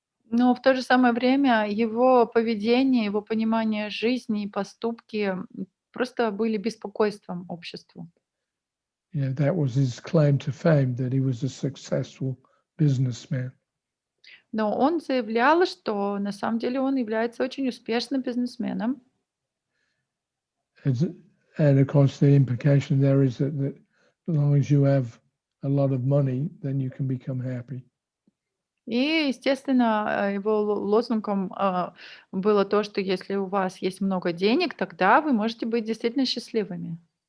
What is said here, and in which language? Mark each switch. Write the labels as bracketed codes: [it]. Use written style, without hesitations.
[ru] Но в то же самое время его поведение, его понимание жизни и поступки просто были беспокойством обществу. [en] Yeah, that was his claim to fame, that he was a successful businessman. [ru] Но он заявлял, что на самом деле он является очень успешным бизнесменом. [en] And of course, the implication there is that as long as you have a lot of money, then you can become happy. [ru] И, естественно, его лозунгом было то, что если у вас есть много денег, тогда вы можете быть действительно счастливыми.